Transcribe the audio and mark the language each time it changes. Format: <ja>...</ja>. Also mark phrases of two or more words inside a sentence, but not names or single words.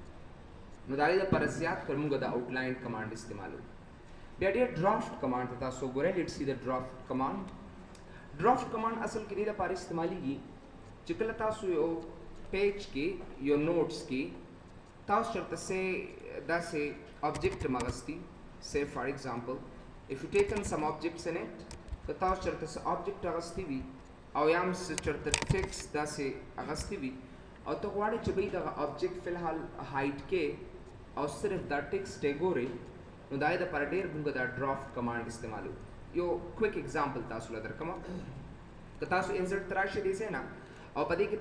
<ps>نو د هغې دپاره زیات کړ موږ د</ps> <en>outline command</en> <ps>استعمالوو بیا ډېر</ps> <en>draft command</en> <ps>ته تاسو وګورئ</ps> <en>let's see</en> <ps>د</ps> <en>draft command draft command</en> <ps>اصل کې دې دپاره استعمالیږي چې کله تاسو یو پیج کې یو نوټس کې تاسو چېرته سې داسې آبجیکټ اغوستي</ps> <en>say for example if you taken some objects in it</en> <ps>که تاسو چېرته څه آبجیکټ اغوستی وي او یا هم چېرته ټیکسټ داسې اغوستی وي او ته غواړې چې بهی دغه آبجیکټ فلحال هایډ کې او صرف دا ټیکسټ یې ګورې نو د هغې دپاره ډېر موږ دا</ps> <en>draft command</en> <ps>استعمالوو یو</ps> <en>quick example</en> <ps>تاسو له درکړم که تاسو انسرټ ته راشئ دې ځای نه او په دې کې</ps>